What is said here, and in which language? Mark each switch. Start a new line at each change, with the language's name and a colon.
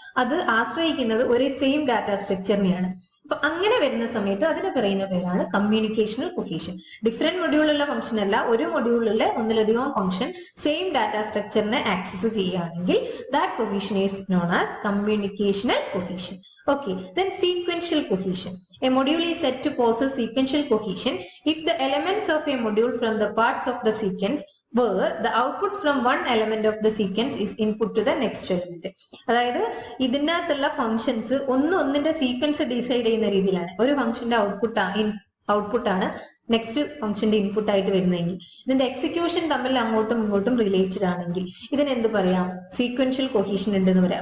Malayalam: അത് ആശ്രയിക്കുന്നത് ഒരു സെയിം ഡാറ്റ സ്ട്രക്ചറിനെയാണ്. അപ്പൊ അങ്ങനെ വരുന്ന സമയത്ത് അതിന് പറയുന്ന പേരാണ് കമ്മ്യൂണിക്കേഷണൽ കൊഹീഷൻ. ഡിഫറെന്റ് മൊഡ്യൂളുള്ള ഫംഗ്ഷൻ അല്ല, ഒരു മൊഡ്യൂളിലുള്ള ഒന്നിലധികം ഫംഗ്ഷൻ സെയിം ഡാറ്റ സ്ട്രക്ചറിനെ ആക്സസ് ചെയ്യുകയാണെങ്കിൽ
English: That cohesion is known as communicational cohesion. Okay, then sequential cohesion. A module is said to possess sequential cohesion if the elements of a module from the parts of the sequence where the output from one element of the sequence is input to the next element.
Malayalam: അതായത് ഇതിനകത്തുള്ള functions ഒന്നിന്റെ sequence decide ചെയ്യുന്ന രീതിയിലാണ്. ഒരു ഫംഗ്ഷന്റെ output ആണ് next ഫംഗ്ഷന്റെ input ആയിട്ട് വരുന്നതെങ്കിൽ ഇതിന്റെ എക്സിക്യൂഷൻ തമ്മിൽ അങ്ങോട്ടും ഇങ്ങോട്ടും റിലേറ്റഡ് ആണെങ്കിൽ ഇതിന് എന്ത് പറയാം, സീക്വൻഷ്യൽ കൊഹീഷൻ ഉണ്ടെന്ന് പറയാം.